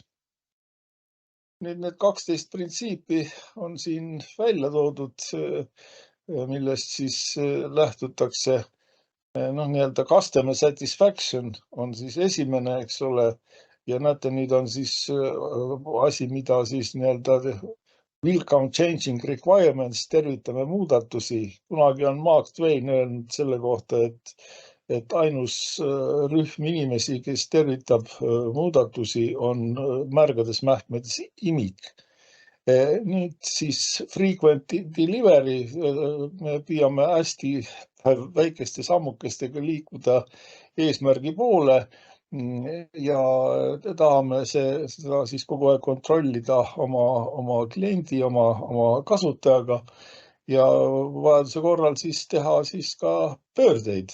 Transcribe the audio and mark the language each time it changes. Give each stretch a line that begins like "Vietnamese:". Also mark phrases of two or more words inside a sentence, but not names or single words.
Estonian: Nüüd need 12 printsiipi on siin välja toodud, millest siis lähtutakse.
English: Customer satisfaction
Estonian: on siis esimene, eks ole, ja näete, nüüd on siis asi, mida siis
English: welcome changing requirements,
Estonian: tervitame muudatusi. Kunagi on Mark Twain öelnud selle kohta, et ainus rühm inimesi, kes tervitab muudatusi, on märgades mähkmetes imik. Nüüd siis
English: frequent delivery,
Estonian: me püüame hästi väikeste sammukestega liikuda eesmärgi poole ja tahame seda siis kogu aeg kontrollida oma kliendi, oma kasutajaga ja vajaduse korral siis teha siis ka pöördeid.